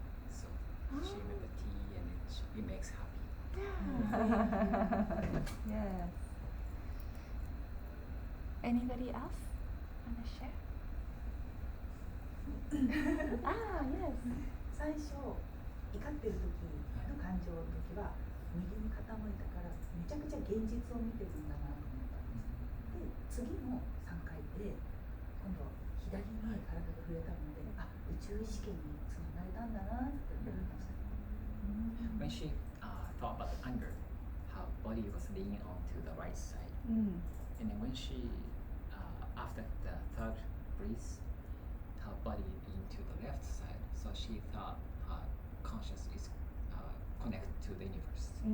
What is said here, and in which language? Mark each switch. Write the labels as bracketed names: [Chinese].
[English] So she remembers tea and it makes happy. Yes. Anybody else want to share? Ah, yes. [Japanese] 最初怒ってる時の感情の時は右に傾いたからめちゃくちゃ現実を見てるんだなと思ったんです。で次の3回で今度左に体が触れたのであ宇宙意識につながれたんだなって思いました。 [English] When she thought about anger, her body was leaning onto the right side. And then when she, after the 3rd breath, her body leaned to the left side. So she thought her conscious is connected to the universe.